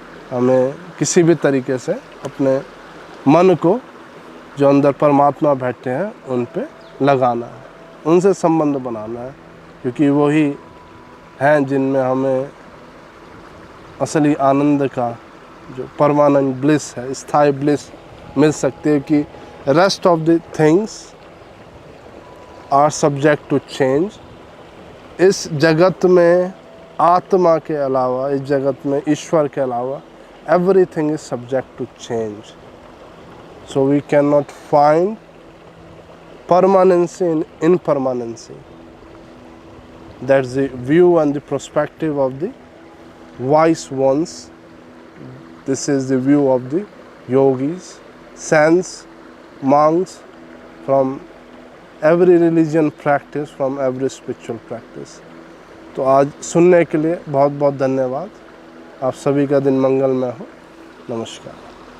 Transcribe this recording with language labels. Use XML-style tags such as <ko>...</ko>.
<hi>हमें किसी भी तरीके से अपने मन को, जो अंदर परमात्मा बैठे हैं, उन पे लगाना है, उनसे संबंध बनाना है, क्योंकि वही हैं जिनमें हमें असली आनंद का, जो परमानेंट ब्लिस है, स्थायी ब्लिस मिल सकती है।</hi> <en>कि rest of the things are subject to change.</en> <hi>इस जगत में आत्मा के अलावा, इस जगत में ईश्वर के अलावा</hi> <en>everything is subject to change. So we cannot find permanency in impermanency. That's the view and the perspective of the wise ones. This is the view of the yogis, saints, monks, from every religion practice, from every spiritual practice.</en> <hi>तो आज सुनने के लिए बहुत बहुत धन्यवाद। आप सभी का दिन मंगलमय हो। नमस्कार।</hi>